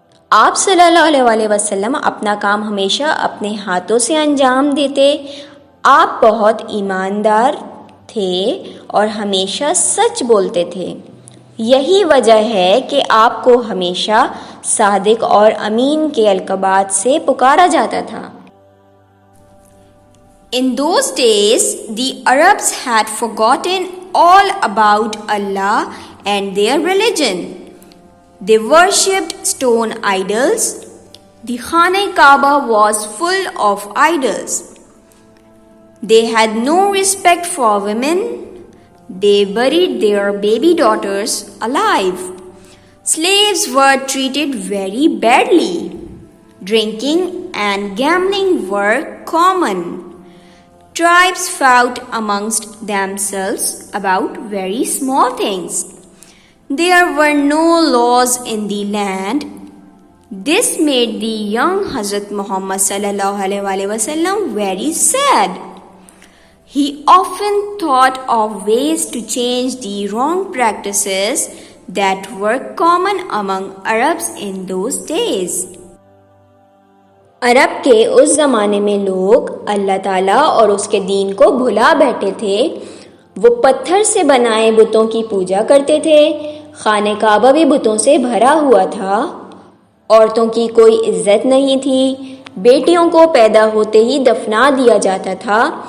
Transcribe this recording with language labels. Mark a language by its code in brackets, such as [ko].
[hi] आप सल्लल्लाहु अलैहि वसल्लम अपना काम हमेशा अपने हाथों से अंजाम देते. आप बहुत ईमानदार थे और हमेशा सच बोलते थे. यही वजह है कि आपको हमेशा सादिक और अमीन के अलक़ाबात से पुकारा जाता था. [en] In those days, the Arabs had forgotten all about Allah and their religion. They worshipped stone idols. The Khane-e-Kaaba was full of idols. They had no respect for women. They buried their baby daughters alive. Slaves were treated very badly. Drinking and gambling were common. Tribes fought amongst themselves about very small things. There were no laws in the land. This made the young Hazrat Muhammad sallallahu alaihi wasallam very sad. He often thought of ways to change the wrong practices that were common among Arabs in those days. [hi] अरब के उस ज़माने में लोग अल्लाह ताला और उसके दीन को भुला बैठे थे। वो पत्थर से बनाए बुतों की पूजा करते थे। खाने काबा भी बुतों से भरा हुआ था। औरतों की कोई इज्जत नहीं थी। बेटियों को पैदा होते ही दफना दिया जाता था।